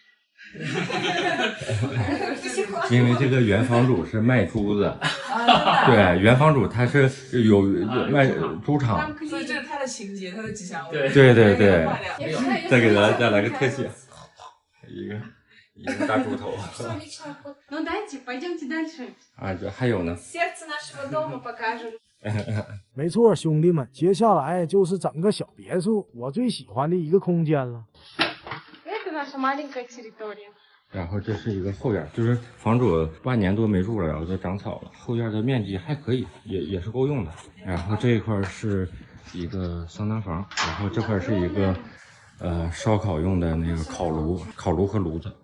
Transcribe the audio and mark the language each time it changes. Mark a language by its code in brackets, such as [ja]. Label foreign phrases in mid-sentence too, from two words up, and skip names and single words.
[zh] 因为这个原房主是卖珠子，对，原房主他是有卖猪场，所以这是他的情节，他的吉祥物。对对对，漂亮。再给大家来个特写，一个大猪头。 [ru] Ну дайте, пойдемте дальше. [zh] 啊，这还有呢， [ru] Сердце нашего дома покажем. [zh] 没错，兄弟们，接下来就是整个小别墅我最喜欢的一个空间了。 [ru] Это наша маленькая территория. [zh] 然后这是一个后院，就是房主8年多没住了，然后就长草了。后院的面积还可以，也是够用的。然后这一块是一个桑拿房，然后这块是一个烧烤用的那个烤炉和炉子。